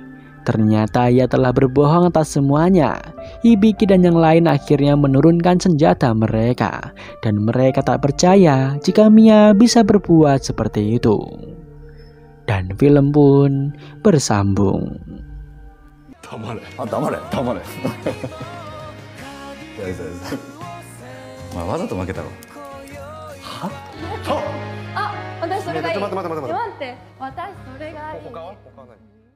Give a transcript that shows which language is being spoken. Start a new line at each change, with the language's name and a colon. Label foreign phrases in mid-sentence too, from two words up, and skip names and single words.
Indonesian: Ternyata ia telah berbohong atas semuanya. Hibiki dan yang lain akhirnya menurunkan senjata mereka. Dan mereka tak percaya jika Mia bisa berbuat seperti itu. Dan film pun bersambung.
Japanese: Damare. Wah, わざと負けたろ。は？あ、私それがいい。待って。待って、私それがいい。他は何？